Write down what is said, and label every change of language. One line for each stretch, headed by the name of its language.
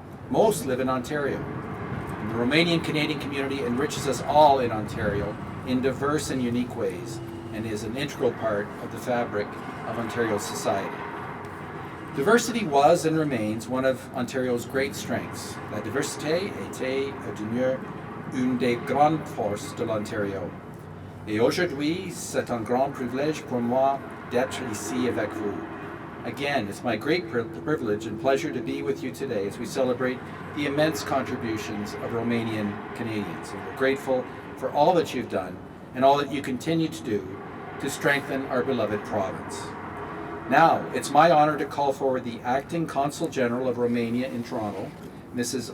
English: Most live in Ontario. The Romanian-Canadian community enriches us all in Ontario in diverse and unique ways and is an integral part of the fabric of Ontario's society. Diversity was and remains one of Ontario's great strengths.
French: La diversité était et demeure une des grandes forces de l'Ontario. Et aujourd'hui, c'est un grand privilège pour moi d'être ici avec vous.
English: Again, it's my great privilege and pleasure to be with you today as we celebrate the immense contributions of Romanian Canadians. And we're grateful for all that you've done and all that you continue to do to strengthen our beloved province. Now, it's my honor to call forward the Acting Consul General of Romania in Toronto, Mrs.